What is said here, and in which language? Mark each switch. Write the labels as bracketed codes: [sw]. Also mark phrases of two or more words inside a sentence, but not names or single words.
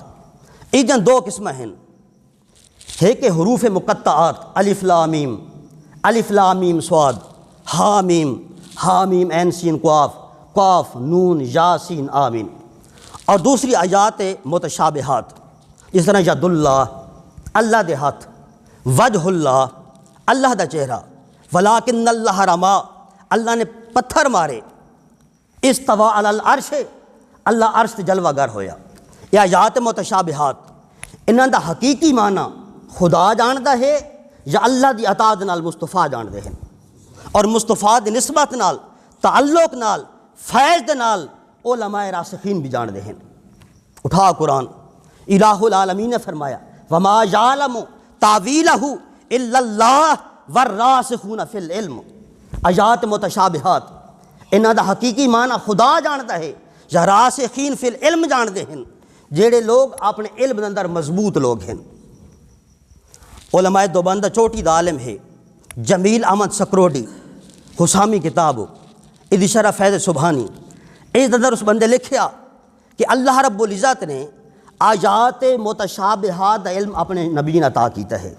[ur] ادھر 2 قسمیں ہیں، [pa] ایک حروف مقطعات الف لام میم، الف لام میم صاد، حامیم، حامیم عین سین قاف، قاف نون یاسین آمین، اور دوسری آیات متشابہات جس طرح [ar] ید اللہ، [pa] اللہ دے ہاتھ، [ar] وجہ اللہ، [pa] اللہ دا چہرہ، [ar] ولیکن اللہ رما، [pa] اللہ نے پتھر مارے، [ar] استویٰ علی العرش، [pa] اللہ عرش تے جلوہ گر ہویا۔ یہ آیات متشابہات انہاں دا حقیقی معنی خدا جاندا ہے یا اللہ دی اطاعت نال مصطفیٰ جاندے ہیں، اور مصطفیٰ دی نسبت نال، تعلق نال، فیض دے نال علماء راسخین بھی جاندے ہیں۔ اٹھا قرآن، [ar] الہ العالمین [pa] نے فرمایا [ar] وما یعلم تاویلہ الا اللہ والراسخون فی العلم۔ [pa] آیات متشابہات انہاں دا حقیقی معنی خدا جاندا ہے یا [ar] راسخین فی العلم [pa] جاندے ہیں، جیڑے لوگ اپنے علم اندر مضبوط لوگ ہیں۔ علماء دیوبند چوٹی دا عالم ہے جمیل احمد سکروٹی، حسامی کتاب ادی شرح فیض سبحانی، اس اندر اس بندے لکھیا کہ اللہ رب العزت نے آیات متشابہات دا علم اپنے نبی نے عطا کیتا ہے۔